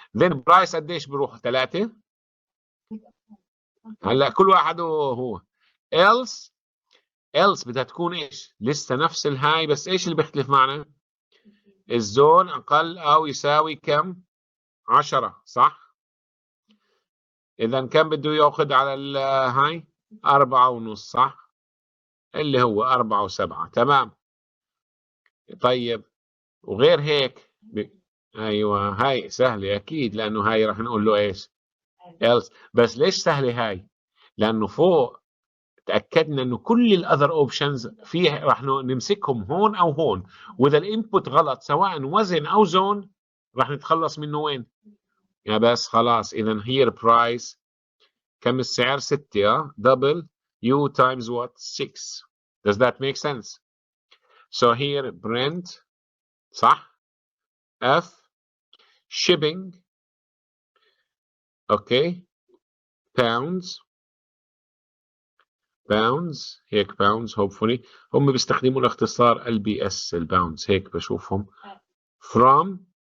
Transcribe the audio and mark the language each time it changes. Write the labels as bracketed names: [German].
[English] then price [Arabic] قديش بروح؟ 3. هلا كل واحد هو else بدها تكون ايش؟ لسه نفس الهاي بس ايش اللي بيختلف معنا؟ الزون اقل او يساوي كم؟ 10 صح؟ اذا كم بده ياخذ على الهاي؟ 4.5 صح؟ اللي هو 4 و7. تمام. طيب وغير هيك ايوه هاي سهله اكيد لانه هاي راح نقول له ايش؟ else. بس ليش سهله هاي؟ لانه فوق تاكدنا انه كل الاذر اوبشنز فيه راح نمسكهم هون او هون، واذا الانبوت غلط سواء وزن او زون راح نتخلص منه وين؟ يا بس خلاص. اذا هير برايس كم السعر؟ 6 [English] double u times what؟ [Arabic] 6. [English] does that make sense? so here [Arabic] Brent صح؟ [English] F shipping [Arabic] اوكي pounds هيك [English] pounds hopefully [Arabic] هم بيستخدموا الاختصار LBS الباوندز هيك بشوفهم [English] from